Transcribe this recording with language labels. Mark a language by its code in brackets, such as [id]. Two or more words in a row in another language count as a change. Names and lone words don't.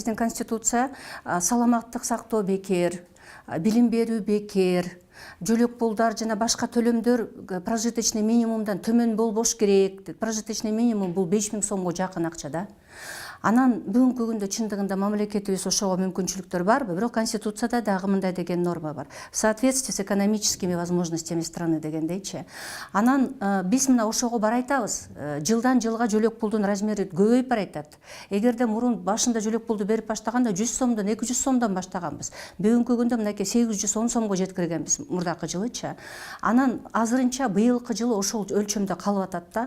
[ky] Биздин конституция саламаттык сактоо бекер, билим берүү бекер, жөлөк пулдар жана башка төлөмдөр [ru] прожиточный минимумдан [ky] төмөн болбош керек. [ru] Прожиточный минимум [ky] бул 5000 сомго жакын акча да. Анан бүгүнкү күндө чындыгында мамлекетибиз ошого мүмкүнчүлүктөр барбы? Бирок конституцияда дагы мындай деген норма бар. [ru] В соответствии с экономическими возможностями страны дегендейчи. [ky] Анан биз мына ошого бар айтабыз. Жылдан жылга жөлөк пулдун размери көбөйүп баратат. Эгерде мурун башында жөлөк пулду берип баштаганда 100 сомдон, 200 сомдон баштаганбыз. Бүгүнкү күндө мынакей 810 сомго жеткиргенбиз мурдакы жылычы. Анан азырынча быйылкы жылы ошол өлчөмдө калып атат да.